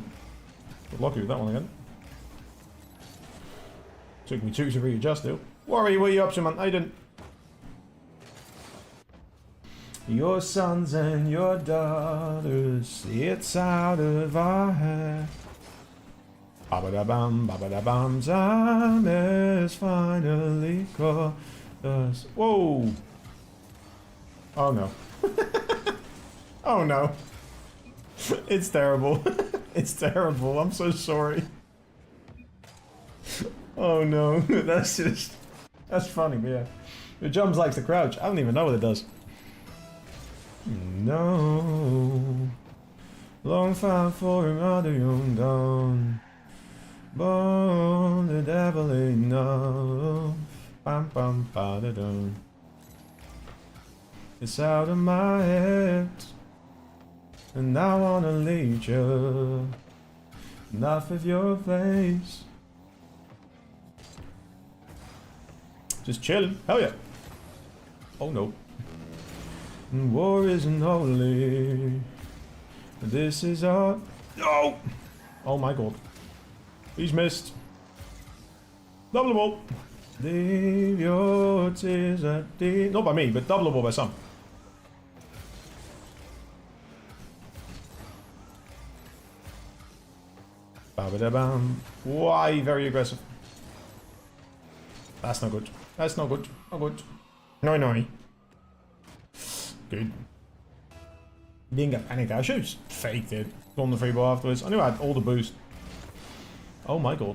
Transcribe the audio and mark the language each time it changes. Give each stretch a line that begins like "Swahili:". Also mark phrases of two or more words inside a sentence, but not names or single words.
English: Got lucky with that one again. Took me 2 to readjust though. Worry, what are you up to, man? How you doing? Your sons and your daughters, it's out of our hands. Ba-ba-da-bam, time has finally called us. Whoa! Oh no. Oh no. It's terrible. It's terrible. I'm so sorry. Oh no. That's just... That's funny, but yeah. The jumps likes to crouch. I don't even know what it does. No. Long fight for another young dawn. But the devil ain't enough. Bam bam ba da dum. It's out of my head. And I wanna lead you. Enough of your face. Just chilling. Hell yeah. Oh no. War isn't holy. This is our... No! Oh my god. He's missed. Double the ball. Leave your tears at the... Not by me, but double the ball by some. Ba-ba-da-bam. Why? Very aggressive. That's not good. That's not good. Not good. No. Good. Didn't get panicked. I should have faked it. Gone the free ball afterwards. I knew I had all the boost. Oh my god.